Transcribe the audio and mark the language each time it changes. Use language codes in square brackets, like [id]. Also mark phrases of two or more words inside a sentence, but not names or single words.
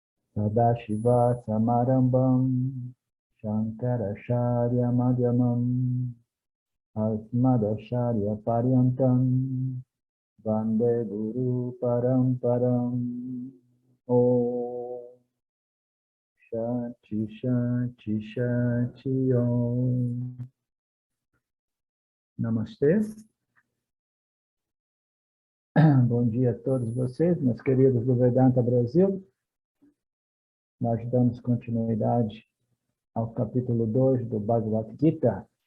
[sa] Sadashiva Samarambam Shankaracharya Madhyamam Asmadacharya Paryantam Vande Guru Paramparam. Om Shanti Shanti Shanti Om. [pt] Namastê. Bom dia a todos vocês, meus queridos do Vedanta Brasil. Nós damos continuidade ao capítulo 2 do Bhagavad Gita.